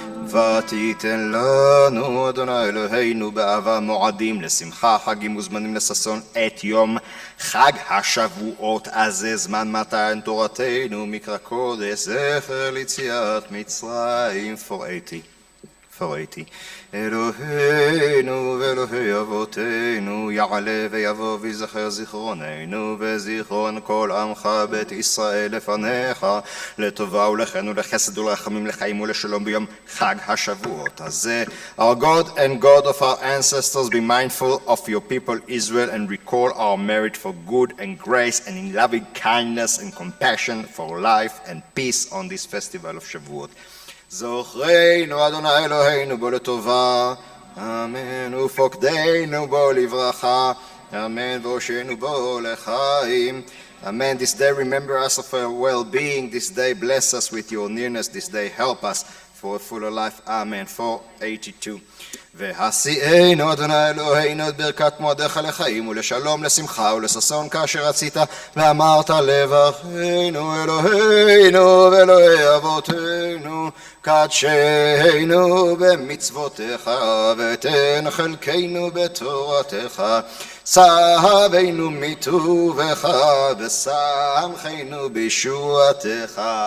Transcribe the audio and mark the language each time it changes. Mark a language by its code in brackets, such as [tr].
[he] ותיתן לנו אדוני אלוהינו באהבה מועדים לשמחה חגים וזמנים לששון את יום חג השבועות הזה, זמן מתן תורתנו מקרא קודש זכר ליציאת מצרים. 480. אלוהינו ואלוהי אבותינו, יעלה ויבוא ויזכר זיכרוננו וזיכרון כל עמך בית ישראל לפניך, לטובה ולחן ולחסד ולרחמים לחיים ולשלום ביום חג השבועות הזה. [en] Our God and God of our ancestors, be mindful of your people Israel and recall our merit for good and grace and in loving kindness and compassion for life and peace on this festival of Shavuot. [he] זוכרנו אדוני אלוהינו בו לטובה, אמן, ופוקדנו בו לברכה, אמן, והושענו בו לחיים. [en] Amen. This day remember us of our well-being. This day bless us with your nearness. This day help us for a fuller life. Amen. 482. [he] והשיאנו אדוני אלוהינו את ברכת מועדיך לחיים ולשלום לשמחה ולששון כאשר רצית ואמרת לברכנו אלוהינו ואלוהי אבותינו קדשנו במצוותיך ותן חלקנו בתורתך שבנו מטובך ושמחנו בישועתך